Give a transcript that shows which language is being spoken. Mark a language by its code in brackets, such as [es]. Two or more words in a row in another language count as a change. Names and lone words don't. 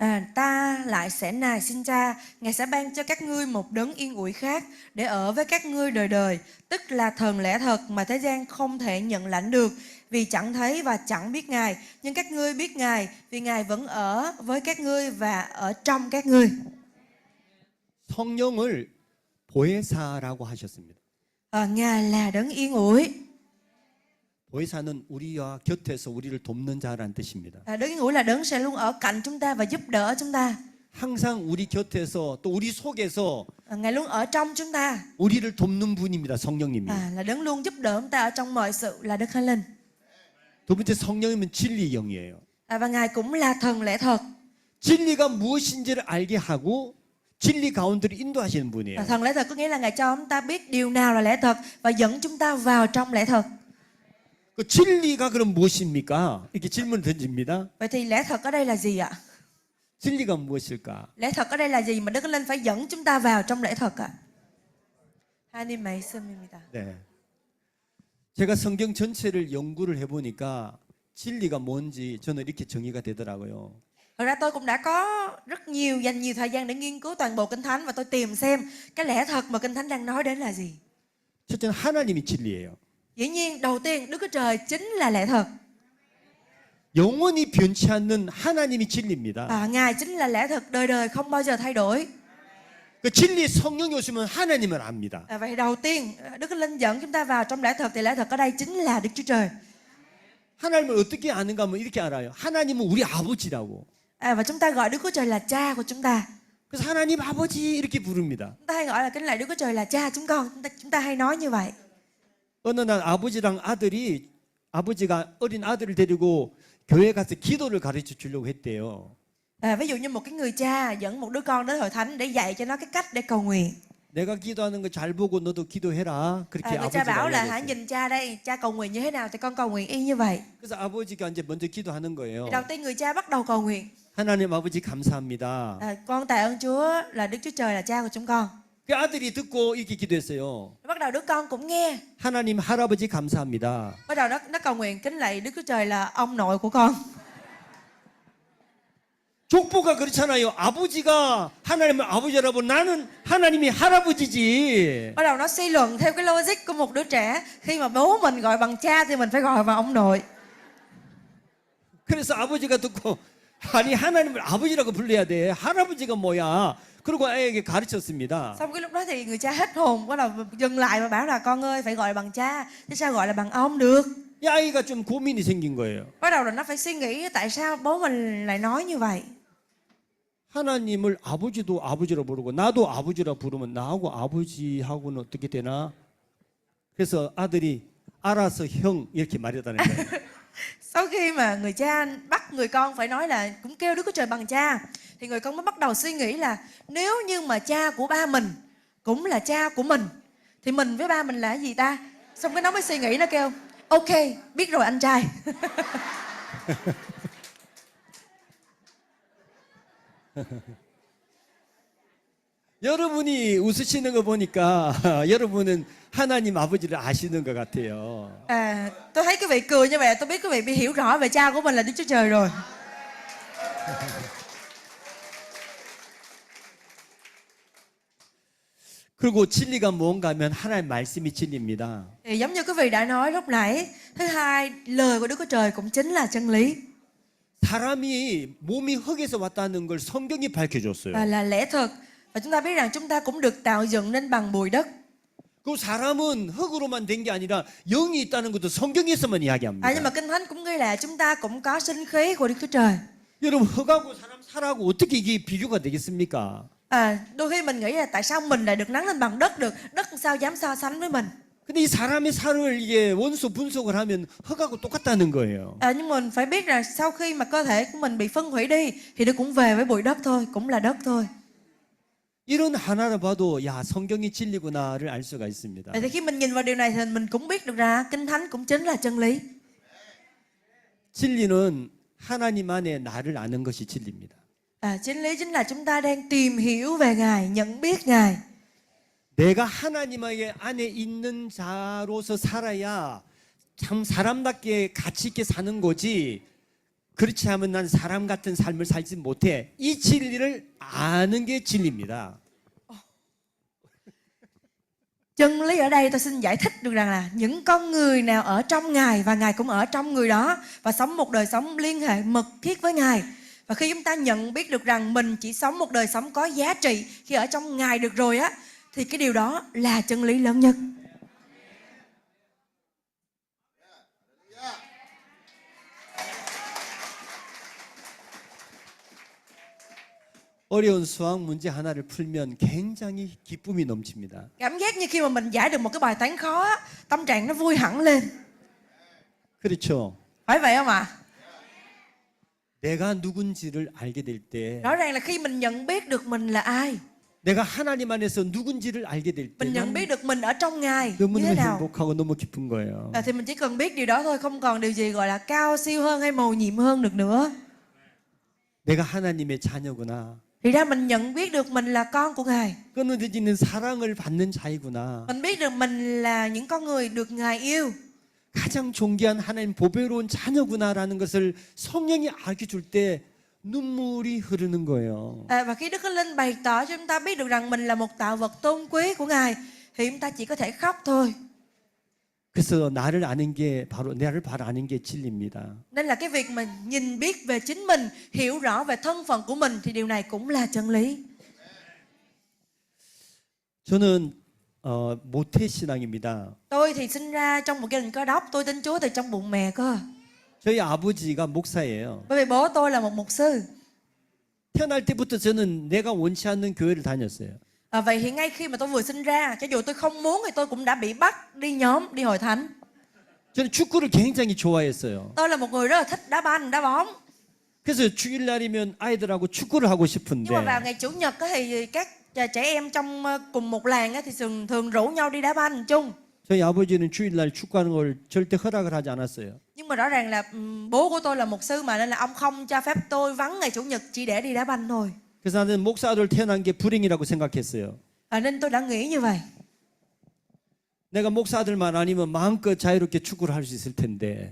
[vi] Ta lại sẽ nài xin Cha, Ngài sẽ ban cho các ngươi một đấng yên ủi khác để ở với các ngươi đời đời, tức là thần lẽ thật mà thế gian không thể nhận lãnh được, vì chẳng thấy và chẳng biết Ngài, nhưng các ngươi biết Ngài, vì Ngài vẫn ở với các ngươi và ở trong các ngươi. [ko] 성령을 보혜사라고 하셨습니다. [vi] Ngài là đấng yên ủi. [ko] 보혜사는 우리와 곁에서 우리를 돕는 자라는 뜻입니다. [vi] Đấng yên ủi là đấng sẽ luôn ở cạnh chúng ta và giúp đỡ chúng ta. [ko] 항상 우리 곁에서 또 우리 속에서 [vi] Ngài luôn ở trong chúng ta. [ko] 우리를 돕는 분입니다. 성령님이. [vi] Là đấng luôn giúp đỡ chúng ta ở trong mọi sự, là Đức Thánh Linh. [ko] 두 번째 성령이면 진리의 영이에요. [vi] Và Ngài cũng là thần lẽ thật. [ko] 진리가 무엇인지를 알게 하고 진리 가운데로 인도하시는 분이에요. [vi] Thần lẽ thật có nghĩa là Ngài cho chúng ta biết điều nào là lẽ thật và dẫn chúng ta vào trong lẽ thật. [ko] 그 진리가 그럼 무엇입니까? 이렇게 질문을 던집니다. [vi] Vậy thì lẽ thật ở đây là gì ạ? [ko] 진리가 무엇일까? [vi] Lẽ thật ở đây là gì mà Đức Thánh Linh phải dẫn chúng ta vào trong lẽ thật ạ? [ko] 하나님 말씀입니다. 네. 제가 성경 전체를 연구를 해보니까 진리가 뭔지 저는 이렇게 정의가 되더라고요. [vi] Thật ra tôi cũng đã có dành nhiều thời gian để nghiên cứu toàn bộ Kinh Thánh và tôi tìm xem cái lẽ thật mà Kinh Thánh đang nói đến là gì. [ko] 첫째는 하나님이 진리예요. [vi] Dĩ nhiên đầu tiên Đức Chúa Trời chính là lẽ thật. [ko] 영원히 변치 않는 하나님이 진리입니다. [vi] Ngài chính là lẽ thật đời đời không bao giờ thay đổi. [ko] 그 진리 성령이 오시면 하나님을 압니다. [vi] Vậy đầu tiên Đức Thánh Linh dẫn chúng ta vào trong lẽ thật thì lẽ thật ở đây chính là Đức Chúa Trời. [ko] 하나님을 어떻게 아는가 하면 이렇게 알아요. 하나님은 우리 아버지라고. [vi] Và chúng ta gọi Đức Chúa Trời là cha của chúng ta. [ko] 그래서 하나님 아버지 이렇게 부릅니다. [vi] Chúng ta hay gọi là kính lạy Đức Chúa Trời là cha chúng con. Chúng ta hay nói như vậy. [ko] 어느 날 아버지가 어린 아들을 데리고 교회 가서 기도를 가르쳐 주려고 했대요. [vi] Ví dụ như một cái người cha dẫn một đứa con đến hội thánh để dạy cho nó cái cách để cầu nguyện. [ko] 내가 기도하는 거 잘 보고 너도 기도해라. 그렇게 [vi] Người cha [ko] 아버지가 [vi] bảo là hãy [ko] 이야기했어요. [vi] nhìn cha đây, cha cầu nguyện như thế nào thì con cầu nguyện y như vậy. [ko] 그래서 아버지가 이제 먼저 기도하는 거예요. [vi] Đầu tiên người cha bắt đầu cầu nguyện. [ko] 하나님 아버지 감사합니다. [vi] Con tạ ơn Chúa là Đức Chúa Trời là cha của chúng con. [ko] 그 아들이 듣고 이렇게 기도했어요. [vi] Bắt đầu đứa con cũng nghe. [ko] 하나님 할아버지 감사합니다. [vi] Bắt đầu nó cầu nguyện kính lạy Đức Chúa Trời là ông nội của con. [ko] 족보가 그렇잖아요. 아버지가 하나님을 아버지라고 나는 하나님이 할아버지지. [vi] Bắt đầu nó suy luận theo cái logic của một đứa trẻ. Khi mà bố mình gọi bằng cha thì mình phải gọi bằng ông nội. [ko] 그래서 아버지가 듣고 아니 하나님을 아버지라고 불러야 돼. 할아버지가 뭐야? 그리고 아이에게 가르쳤습니다. [vi] Xong cái lúc đó thì người cha hết hồn, bắt đầu dừng lại và bảo là con ơi phải gọi bằng cha, chứ sao gọi là bằng ông được. [ko] 이 아이가 좀 고민이 생긴 거예요. [vi] Bắt đầu là nó phải suy nghĩ tại sao bố mình lại nói như vậy. [ko] 하나님을 아버지도 아버지라 부르고 나도 아버지라 부르면 나하고 아버지하고는 어떻게 되나? 그래서 아들이 알아서 형 이렇게 말했다는 거예요. [vi] Sau khi mà người cha bắt người con phải nói là cũng kêu Đức Chúa Trời bằng cha, thì người con mới bắt đầu suy nghĩ là nếu như mà cha của ba mình cũng là cha của mình thì mình với ba mình là cái gì ta? Xong cái nó mới suy nghĩ, nó kêu ok, biết rồi anh trai. [ko] 여러분이 웃으시는 거 보니까 여러분은 하나님 아버지를 아시는 것 같아요. [vi] Tôi thấy quý vị cười như vậy, tôi biết quý vị bị hiểu rõ về cha của mình là Đức Chúa Trời rồi. [ko] 그리고 진리가 뭔가 하면 하나님 말씀이 진리입니다. [vi] Thì giống như quý vị đã nói lúc nãy, thứ hai, lời của Đức Chúa Trời cũng chính là chân lý. [ko] 사람이 몸이 흙에서 왔다는 걸 성경이 밝혀줬어요. [vi] Là lẽ thật. Và chúng ta biết rằng chúng ta cũng được tạo dựng nên bằng bụi đất. [ko] 그 사람은 흙으로만 된 게 아니라 영이 있다는 것도 성경에서만 이야기합니다. [vi] Nhưng mà Kinh Thánh cũng ghi là chúng ta cũng có sinh khí của Đức Chúa Trời. [ko] 여러분 흙하고 사람 살하고 어떻게 이게 비교가 되겠습니까? [vi] Đôi khi mình nghĩ là tại sao mình lại được nắng lên bằng đất được, đất sao dám so sánh với mình. [ko] 근데 이 사람의 살을 이게 원소 분석을 하면 흙하고 똑같다는 거예요. [vi] Nhưng mình phải biết là sau khi mà cơ thể của mình bị phân hủy đi thì nó cũng về với bụi đất thôi, cũng là đất thôi. [ko] 이런 하나를 봐도 야 성경이 진리구나를 알 수가 있습니다. [vi] Vậy thì khi mình nhìn vào điều này thì mình cũng biết được ra Kinh Thánh cũng chính là chân lý. [ko] 진리는 하나님 안에 나를 아는 것이 진리입니다. [vi] Chính lý chính là chúng ta đang tìm hiểu về Ngài, nhận biết Ngài. [ko] 내가 하나님의 안에 있는 자로서 살아야 참 사람답게 가치 있게 사는 거지. 그렇지 않으면 난 사람 같은 삶을 살지 못해. 이 진리를 아는 게 진리입니다. [vi] Chân lý ở đây tôi xin giải thích được rằng là những con người nào ở trong Ngài và Ngài cũng ở trong người đó và sống một đời sống liên hệ mật thiết với Ngài. Và khi chúng ta nhận biết được rằng mình chỉ sống một đời sống có giá trị khi ở trong Ngài được rồi á, thì cái điều đó là chân lý lớn nhất. [ko] 어려운 수학 문제 하나를 풀면 굉장히 기쁨이 넘칩니다. [vi] Cảm giác như khi mà mình giải được một cái bài toán khó á, tâm trạng nó vui hẳn lên. [ko] 그렇죠. [vi] Phải vậy không ạ? [ko] 내가 누군지를 알게 될 때, [vi] Rõ ràng là khi mình nhận biết được mình là ai, [ko] 내가 하나님 안에서 누군지를 알게 될 때, [vi] mình nhận biết được mình ở trong Ngài như [ko] 너무너무 [vi] thế nào, [ko] 행복하고 너무 기쁜 거예요. [vi] thì mình chỉ cần biết điều đó thôi, không còn điều gì gọi là cao siêu hơn hay mầu nhiệm hơn được nữa. [ko] 내가 하나님의 자녀구나. [vi] Thì ra mình nhận biết được mình là con của Ngài. [ko] 끊어지는 사랑을 받는 자이구나. [vi] Mình biết được mình là những con người được Ngài yêu. [ko] 가장 존귀한 하나님 보배로운 자녀구나라는 것을 성령이 알게 줄 때 눈물이 흐르는 거예요. [vi] Và khi Đức Thánh Linh bày tỏ cho chúng ta biết được rằng mình là một tạo vật tôn quý của Ngài, thì chúng ta chỉ có thể khóc thôi. [ko] 그래서 나를 아는 게 나를 바로 아는 게 진리입니다. [vi] Nên là cái việc mình nhìn biết về chính mình, hiểu rõ về thân phận của mình, thì điều này cũng là chân lý. [ko] 저는 모태 신앙입니다. [vi] Tôi thì sinh ra trong một gia đình Cơ Đốc, tôi tin Chúa từ trong bụng mẹ cơ. [ko] 저희 아버지가 목사예요. [vi] Bởi vì bố tôi là một mục sư. [ko] 태어날 때부터 저는 내가 원치 않는 교회를 다녔어요. [vi] Vậy thì ngay khi mà tôi vừa sinh ra, cho dù tôi không muốn thì tôi cũng đã bị bắt đi nhóm, đi hội thánh. [ko] 저는 축구를 굉장히 좋아했어요. [vi] Tôi là một người rất là thích đá banh, đá bóng. [ko] 그래서 주일날이면 아이들하고 축구를 하고 [vi] Nhưng mà vào [ko] 싶은데 [vi] ngày Chủ nhật thì các trẻ em trong cùng một làng thì thường rủ nhau đi đá banh chung. [ko] 저희 아버지는 주일날 축구하는 걸 절대 허락을 하지 않았어요. [vi] Nhưng mà rõ ràng là bố của tôi là mục sư mà, nên là ông không cho phép tôi vắng ngày Chủ nhật chỉ để đi đá banh thôi. [ko] 그래서 나는 목사 아들 태어난 게 불행이라고 생각했어요. [vi] Nên tôi đã nghĩ như vậy. [ko] 내가 목사 아들만 아니면 마음껏 자유롭게 축구를 할 수 있을 텐데.